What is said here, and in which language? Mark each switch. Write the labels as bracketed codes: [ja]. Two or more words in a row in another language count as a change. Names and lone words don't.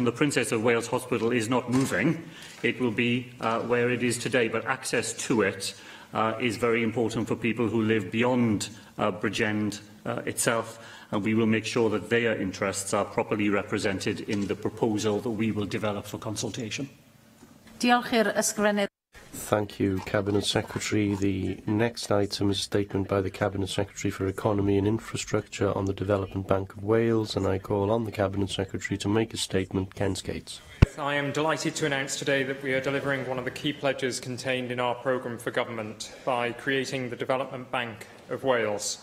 [en] The Princess of Wales Hospital is not moving. It will be where it is today, but access to it is very important for people who live beyond Bridgend itself, and we will make sure that their interests are properly represented in the proposal that we will develop for consultation. [cy] Diolch i'r ysgrifennydd. [en] Thank you, Cabinet Secretary. The next item is a statement by the Cabinet Secretary for Economy and Infrastructure on the Development Bank of Wales, and I call on the Cabinet Secretary to make a statement. Ken Skates. I am delighted to announce today that we are delivering one of the key pledges contained in our programme for government by creating the Development Bank of Wales.